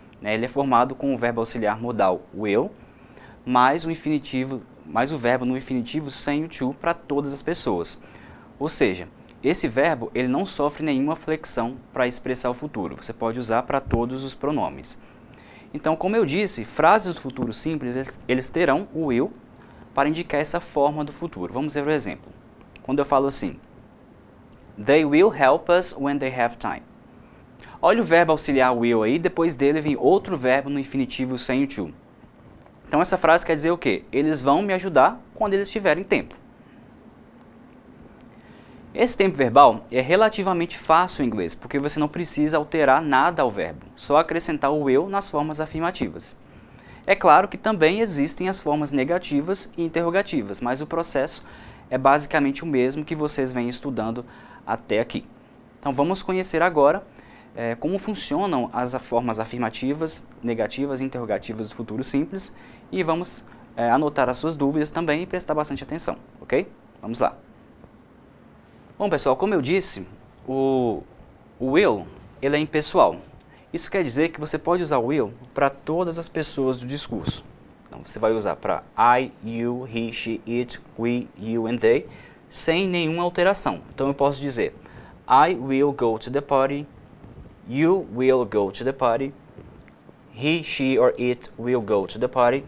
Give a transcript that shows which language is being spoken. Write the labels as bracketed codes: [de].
[pt] Ele é formado com o verbo auxiliar modal will, mais o verbo no infinitivo sem o to para todas as pessoas. Ou seja, esse verbo ele não sofre nenhuma flexão para expressar o futuro. Você pode usar para todos os pronomes. Então, como eu disse, frases do futuro simples eles terão o will para indicar essa forma do futuro. Vamos ver o exemplo. Quando eu falo assim, [en] They will help us when they have time. [pt] Olha o verbo auxiliar will aí, depois dele vem outro verbo no infinitivo sem o to. Então essa frase quer dizer o quê? Eles vão me ajudar quando eles tiverem tempo. Esse tempo verbal é relativamente fácil em inglês, porque você não precisa alterar nada ao verbo, só acrescentar o will nas formas afirmativas. É claro que também existem as formas negativas e interrogativas, mas o processo é basicamente o mesmo que vocês vêm estudando até aqui. Então vamos conhecer agora como funcionam as formas afirmativas, negativas e interrogativas do futuro simples e vamos anotar as suas dúvidas também e prestar bastante atenção, ok? Vamos lá. Bom, pessoal, como eu disse, o will ele é impessoal. Isso quer dizer que você pode usar o will para todas as pessoas do discurso. Então, você vai usar para I, you, he, she, it, we, you and they, sem nenhuma alteração. Então, eu posso dizer [en] I will go to the party, you will go to the party, he, she or it will go to the party.